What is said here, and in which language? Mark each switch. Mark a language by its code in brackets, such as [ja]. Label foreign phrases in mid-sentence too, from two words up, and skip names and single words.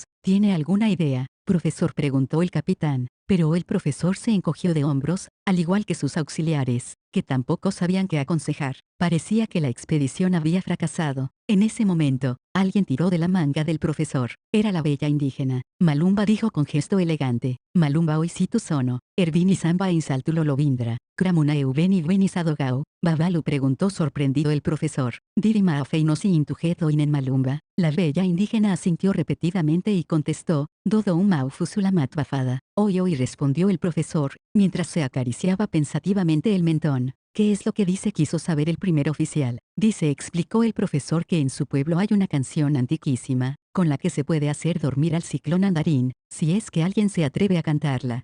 [es] ¿Tiene alguna idea, profesor?, preguntó el capitán. Pero el profesor se encogió de hombros, al igual que sus auxiliares. que tampoco sabían qué aconsejar. Parecía que la expedición había fracasado. En ese momento, alguien tiró de la manga del profesor. Era la bella indígena. Malumba dijo con gesto elegante. Malumba hoy si tu sono. Ervini samba insaltulo lovindra. Kramuna eubeni venis adogao. Babalu preguntó sorprendido el profesor. Dirima afeinosi intujeto inen malumba. La bella indígena asintió repetidamente y contestó. Dodo un maufusulamat bafada. Hoy respondió el profesor, mientras se acariciaba pensativamente el mentón. ¿Qué es lo que dice? Quiso saber el primer oficial. Dice, explicó el profesor, que en su pueblo hay una canción antiquísima, con la que se puede hacer dormir al ciclón andarín, si es que alguien se atreve a cantarla.